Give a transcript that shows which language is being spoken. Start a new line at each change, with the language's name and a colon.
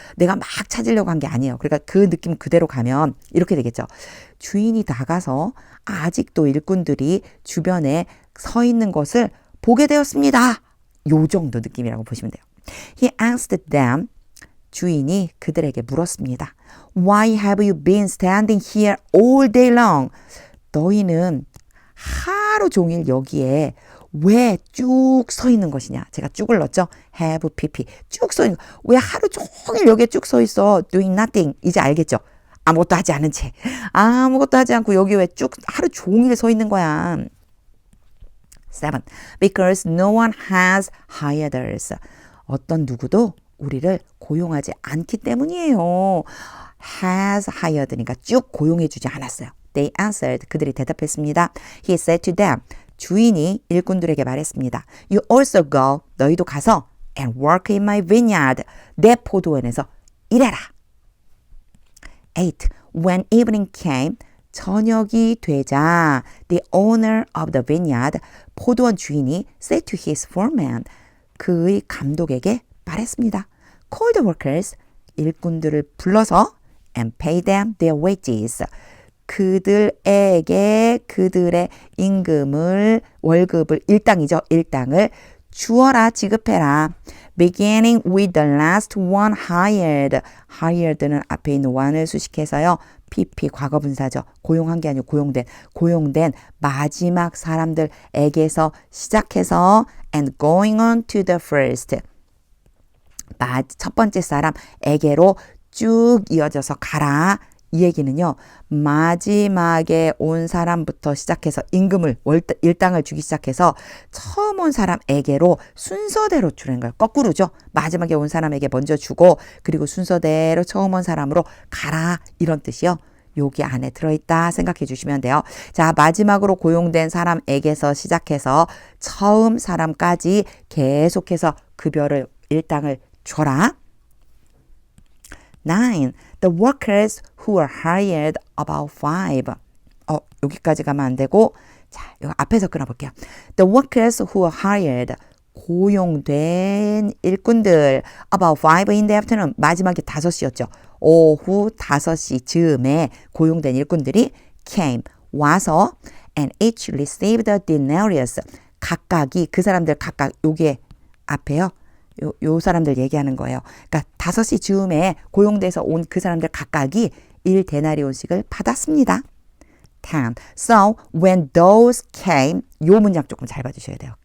Korean: 내가 막 찾으려고 한 게 아니에요. 그러니까 그 느낌 그대로 가면 이렇게 되겠죠. 주인이 나가서 아직도 일꾼들이 주변에 서 있는 것을 보게 되었습니다. 요 정도 느낌이라고 보시면 돼요.
English: He asked them,
Korean: 주인이 그들에게 물었습니다.
English: Why have you been standing here all day long?
Korean: 너희는 하루 종일 여기에 왜 쭉 서 있는 것이냐? 제가 쭉을 넣었죠? have, pp. 쭉 서 있는 거. 왜 하루 종일 여기에 쭉 서 있어?
English: doing nothing.
Korean: 이제 알겠죠? 아무것도 하지 않은 채. 아무것도 하지 않고 여기 왜 쭉 하루 종일 서 있는 거야? 7.
English: Because no one has hired us.
Korean: 어떤 누구도 우리를 고용하지 않기 때문이에요. has hired니까 쭉 고용해주지 않았어요.
English: They answered.
Korean: 그들이 대답했습니다.
English: He said to them.
Korean: 주인이 일꾼들에게 말했습니다.
English: You also go.
Korean: 너희도 가서
English: and work in my vineyard.
Korean: 내 포도원에서 일해라. 8.
English: When evening came.
Korean: 저녁이 되자
English: the owner of the vineyard.
Korean: 포도원 주인이
English: said to his foreman.
Korean: 그의 감독에게 말했습니다.
English: Call the workers.
Korean: 일꾼들을 불러서
English: and pay them their wages.
Korean: 그들에게 그들의 임금을 월급을 일당이죠. 일당을 주어라 지급해라.
English: Beginning with the last one hired.
Korean: hired는 앞에 있는 one을 수식해서요. PP 과거분사죠. 고용한 게 아니고 고용된 마지막 사람들에게서 시작해서
English: and going on to the first.
Korean: 첫 번째 사람에게로 쭉 이어져서 가라. 이 얘기는요. 마지막에 온 사람부터 시작해서 임금을 일당을 주기 시작해서 처음 온 사람에게로 순서대로 주는 거예요. 거꾸로죠. 마지막에 온 사람에게 먼저 주고 그리고 순서대로 처음 온 사람으로 가라. 이런 뜻이요. 여기 안에 들어있다 생각해 주시면 돼요. 자, 마지막으로 고용된 사람에게서 시작해서 처음 사람까지 계속해서 급여를 일당을 줘라. 9.
English: The workers who were hired about 5.
Korean: 여기까지 가면 안 되고 자, 여기 앞에서 끊어볼게요.
English: The workers who were hired.
Korean: 고용된 일꾼들
English: about 5 in the afternoon.
Korean: 마지막에 5시였죠. 오후 5시 즈음에 고용된 일꾼들이
English: came.
Korean: 와서
English: and each received a denarius.
Korean: 각각이 그 사람들 각각 여기에 앞에요. 요 사람들 얘기하는 거예요. 그러니까 5시 즈음에 고용돼서 온 그 사람들 각각이 1데나리온씩을 받았습니다. 10.
English: So when those came,
Korean: 요 문장 조금 잘 봐주셔야 돼요.